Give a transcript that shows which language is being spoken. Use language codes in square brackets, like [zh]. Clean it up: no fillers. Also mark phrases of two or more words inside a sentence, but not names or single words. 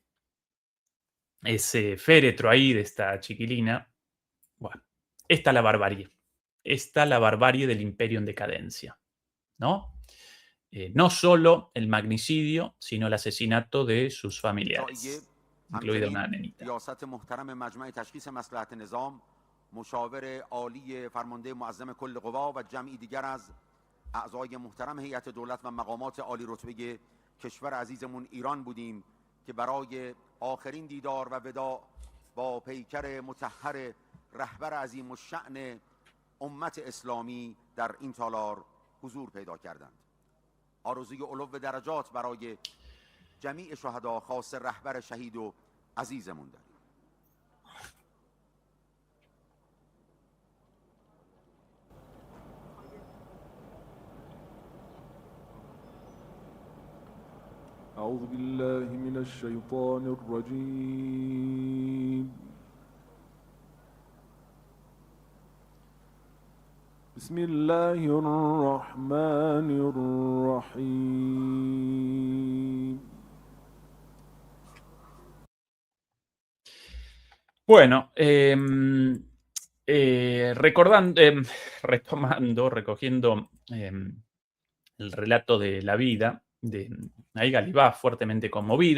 [es] Ese féretro ahí de esta chiquilina. Bueno, esta es la barbarie. Esta es la barbarie del imperio en decadencia, ¿no? No solo el magnicidio, sino el asesinato de sus familiares, incluida una nenita. [fa] مشاور عالی فرمانده معظم کل قوا و جمعی دیگر از اعضای محترم هیئت دولت و مقامات عالی رتبه کشور عزیزمون ایران بودیم که برای آخرین دیدار و وداع با پیکر مطهر رهبر عظیم الشأن امت اسلامی در این تالار حضور پیدا کردند. آرزوی علو درجات برای جمیع شهدا خاص رهبر شهید و عزیزمون داریم. [ar] أعوذ بالله من الشيطان الرجيم بسم الله الرحمن الرحيم [es] Bueno, recordando, retomando, recogiendo el relato de la vida, ahí Galibá fuertemente conmovido.